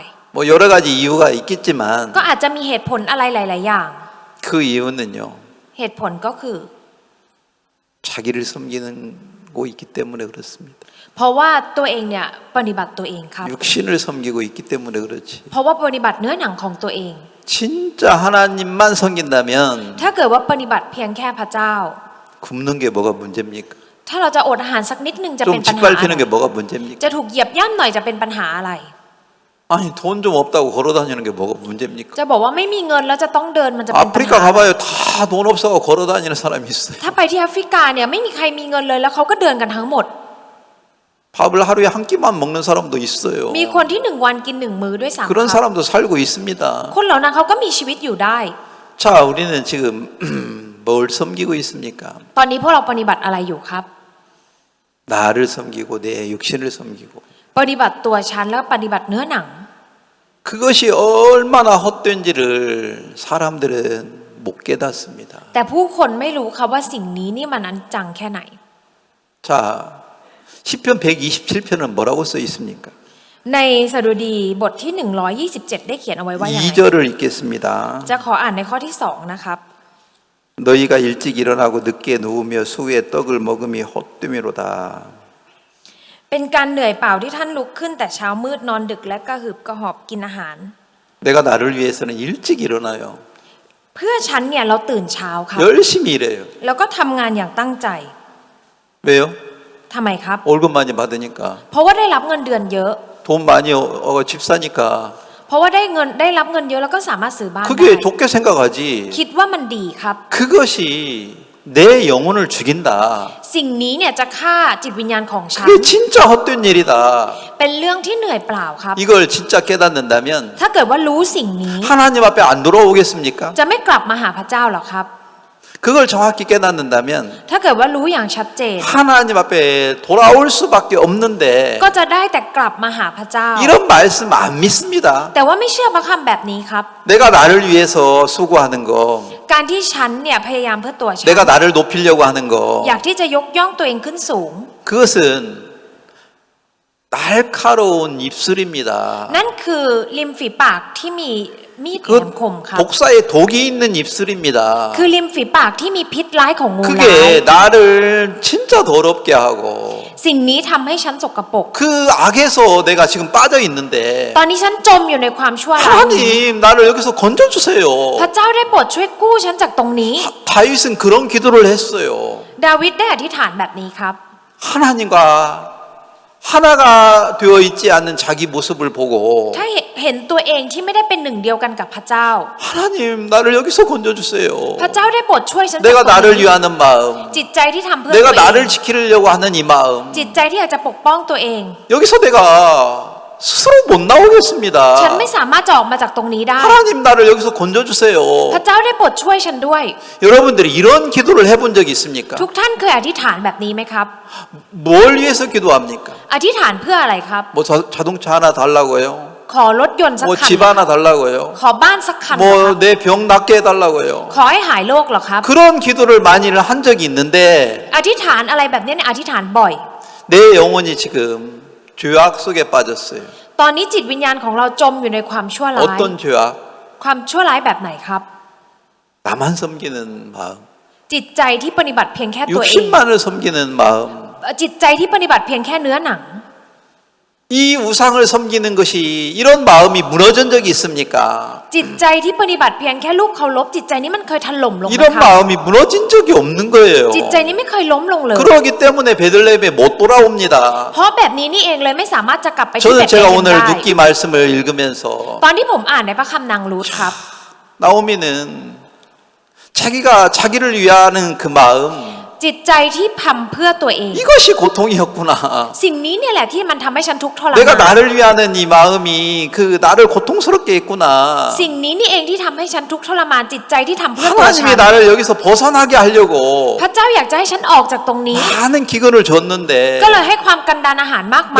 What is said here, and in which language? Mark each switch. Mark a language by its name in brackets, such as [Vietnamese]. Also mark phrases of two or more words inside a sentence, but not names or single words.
[Korean] 뭐 여러 가지 이유가 있겠지만 [Thai] ก็อาจจะมีเหตุผลอะไรหลาย ๆ อย่าง [Korean] 그 이유는요. [Thai] เหตุผลก็คือ [Korean] 자기를 섬기고 있기 때문에 그렇습니다. [Thai] เพราะว่าตัวเองเนี่ยปฏิบัติตัวเองครับ [Korean] 육신을 섬기고 있기 때문에 그렇지. [Thai] เพราะว่าปฏิบัติเนื้อหนังของตัวเอง [Korean] 진짜 하나님만 섬긴다면 [Thai] ถ้าเกิดว่าปฏิบัติเพียงแค่พระเจ้า [Korean] 굶는 게 뭐가 문제입니까? [Thai] ถ้าเราจะอดอาหารสักนิดนึงจะ [Korean] 좀 [Thai] เป็นปัญหาอะไร [Korean] 짓밟히는 게 뭐가 문제입니까? [Thai] จะถูกเหยียบย่ำหน่อยจะเป็นปัญหาอะไร [Korean] 아니 돈 좀 없다고 걸어다니는 게 뭐가 문제입니까? [Thai] จะบอกว่าไม่มีเงินแล้วจะต้องเดินมันจะเป็นปัญ [Korean] 아프리카 [Thai] หา [Korean] 가봐요. 다 돈 없어서 걸어다니는 사람이 있어요. [Thai] ถ้าไปที่แอฟริกาเนี่ยไม่มีใครมีเงินเลยแล้วเขาก็เดินกันทั้งหมด [Korean] 밥을 하루에 한 끼만 먹는 사람도 있어요. [Thai] มีคนที่1 วันกิน1 มื้อด้วยซ้ำ [Korean] 그런 [Thai] ครับ [Korean] 사람도 살고 있습니다. [Thai] คนเหล่านั้นเขาก็มีชีวิตอยู่ได้ [Korean] 자, 우리는 지금 뭘 섬기고 있습니까? [Thai] ตอนนี้พวกเราปฏิบัติอะไรอยู่ครับ [Korean] 나를 섬기고 내 육신을 섬기고 [Thai] ปปฏิบัติตัวฉันแล้วปฏิบัติเนื้อหนัง [Korean] 그것이 얼마나 헛된지를 사람들은 못 깨닫습니다. [Thai] แต่ผู้คนไม่รู้ครับว่าสิ่งนี้นี่มันอันจังแค่ไหน [Korean] 자, 시편 127편은 뭐라고 써 있습니까? [Thai] ในสดุดีบทที่127ได้เขียนเอาไว้ว่าอย่างไร [Korean] 2절을 읽겠습니다. [Thai] จะขออ่านในข้อที่2นะครับ [Korean] 너희가 일찍 일어나고 늦게 누우며 수에 떡을 먹음이 헛됨이로다. [Thai] เป็นการเหนื่อยเปล่าที่ท่านลุกขึ้นแต่เช้ามืดนอนดึกและกระหืบกระหอบกินอาหาร [Korean] 내가 나를 위해서는 일찍 일어나요. [Thai] เพื่อฉันเนี่ยเราตื่นเช้าครับ [Korean] 열심히 일해요. [Thai] แล้วก็ทำงานอย่างตั้งใจ [Korean] 왜요? [Thai] ทำไมครับ [Korean] 월급 많이 받으니까. [Thai] เพราะว่าได้รับเงินเดือนเยอะ [Korean] 돈 많이 집 사니까. [Thai] เพราะว่าได้รับเงินเยอะแล้วก็สามารถซื้อบ้านได้ [Korean] 그게 좋게 생각하지. [Thai] คิดว่ามันดีครับ [Korean] 그것이 내 영혼을 죽인다. [Thai] สิ่งนี้เนี่ยจะฆ่าจิตวิญญาณของฉัน [Korean] 그게 진짜 헛된 일이다. [Thai] เป็นเรื่องที่เหนื่อยเปล่าครับ [Korean] 이걸 진짜 깨닫는다면 [Thai] ถ้าเกิดว่ารู้สิ่งนี้ [Korean] 하나님 앞에 안 돌아오겠습니까? [Thai] จะไม่กลับมาหาพระเจ้าหรอครับ [Korean] 그걸 정확히 깨닫는다면 [Thai] ถ้าเกิดว่ารู้อย่างชัดเจน [Korean] 하나님 앞에 돌아올 수밖에 없는데 [Thai] ก็จะได้แต่กลับมาหาพระเจ้า [Korean] 이런 말씀 안 믿습니다. [Thai] แต่ว่าไม่เชื่อพระคำแบบนี้ครับ [Korean] 내가 나를 위해서 수고하는 거, [Thai] การที่ฉันเนี่ยพยายามเพื่อตัวฉัน [Korean] 내가 나를 높이려고 하는 거, [Thai] อยากที่จะยกย่องตัวเองขึ้นสูง [Korean] 그것은 날카로운 입술입니다. [Thai] นั่นคือริมฝีปากที่มีมีดแหลมคมครับ [Korean] 독사에 독이 있는 입술입니다. [Thai] คือริมฝีปากที่มีพิษร้ายของงูร้าย [Korean] 그게 나를 진짜 더럽게 하고 [Thai] สิ่งนี้ทำให้ฉันสกปรก [Korean] 그 악에서 내가 지금 빠져 있는데 [Thai] ตอนนี้ฉันจมอยู่ในความชั่วร้าย [Korean] 하나님 나를 여기서 건져주세요. [Thai] พระเจ้าได้โปรดช่วยกู้ฉันจากตรงนี้ [Korean] 다윗은 그런 기도를 했어요. [Thai] ดาวิดได้อธิษฐานแบบนี้ครับ [Korean] 하나님과 하나가 되어 있지 않는 자기 모습을 보고 [Thai] ถ้าเห็นตัวเองที่ไม่ได้เป็นหนึ่งเดียวกันกับพระเจ้า [Korean] 하나님 나를 여기서 건져주세요. [Thai] พระเจ้าได้โปรดช่วยฉันจาก [Korean] 내가 [Thai] ตรง [Korean] 나를 [Thai] นี้ [Korean] 위하는 마음, [Thai] จิตใจที่ทำเพื่อตัว [Korean] 내가 [Thai] เอง [Korean] 나를 지키려고 하는 이 마음, [Thai] จิตใจที่อยากจะปกป้องตัวเอง [Korean] 여기서 내가 스스로 못 나오겠습니다. [Thai] ฉันไม่สามารถจะออกมาจากตรงนี้ได้ [Korean] 하나님 나를 여기서 건져주세요. [Thai] พระเจ้าได้โปรดช่วยฉันด้วย [Korean] 여러분들이 이런 기도를 해본 적이 있습니까? [Thai] ทุกท่านเคยอธิษฐานแบบนี้ไหมครับ [Korean] 뭘 위해서 기도합니까? [Thai] อธิษฐานเพื่ออะไรครับ [Korean] 뭐 자동차 하나 달라고요? [Thai] ขอรถยนต์สัก [Korean] 뭐 [Thai] คัน [Korean] 집 하나 달라고요? [Thai] ขอบ้านสักคันเหรอครับ [Korean] 뭐 내 병 낫게 해달라고요? [Thai] ขอให้หายโรคเหรอครับ [Korean] 그런 기도를 많이 한 적이 있는데 [Thai] อธิษฐานอะไรแบบนี้เนี่ยอธิษฐานบ่อย [Korean] 내 영혼이 지금 죄악 속에 빠졌어요. [Thai] ตอนนี้จิตวิญญาณของเราจมอยู่ในความชั่วร้าย [Korean] 어떤 죄악? [Thai] ความชั่วร้ายแบบไหนครับ [Korean] 나만 섬기는 마음, [Thai] จิตใจที่ปฏิบัติเพียงแค่ตัวเอง [Korean] 육신만을 섬기는 마음, [Thai] จิตใจที่ปฏิบัติเพียงแค่เนื้อหนัง [Korean] 이 우상을 섬기는 것이 이런 마음이 무너진 적이 있습니까? [Thai] จิตใจที่ปฏิบัติเพียงแค่ลูกเคารพจิตใจนี้มันเคยถล่มลงไหม [Korean] 이런 [Thai] ครับ [Korean] 마음이 무너진 적이 없는 거예요. [Thai] จิตใจนี้ไม่เคยล้มลงเลย [Korean] 그러기 때문에 베들레헴에 못 돌아옵니다. [Thai] เพราะแบบนี้นี่เองเลยไม่สามารถจะกลับไปที่ [Korean] 저는 [Thai] เบธเล [Korean] 제가 [Thai] เฮม [Korean] 오늘 [Thai] ได้ [Korean] 룻기 말씀을 읽으면서 [Thai] ตอนที่ผมอ่านในพระคัมภีร์นางรูธครับ [Korean] 나오미는 자기가 자기를 위하는 그 마음 [Thai] จิตใจที่ทำเพื่อตัวเอง [Korean] 이것이 고통이었구나. [Thai] สิ่งนี้เนี่ยแหละที่มันทำให้ฉันทุกข์ทร [Korean] 내가 [Thai] มาน [Korean] 나를 위하는 이 마음이 그 나를 고통스럽게 했구나. [Thai] สิ่งนี้นี่เองที่ทำให้ฉันทุกข์ทรมานจิตใจที่ทำเพื่อตัวฉัน [Korean] 하나님이 나를 여기서 벗어나게 하려고 [Thai] พระเจ้าอยากจะให้ฉันออกจากตรงนี้ [Korean] 많은 기근을 줬는데 [Thai] ก็เลยให้ความกันดารอาหารมากมาย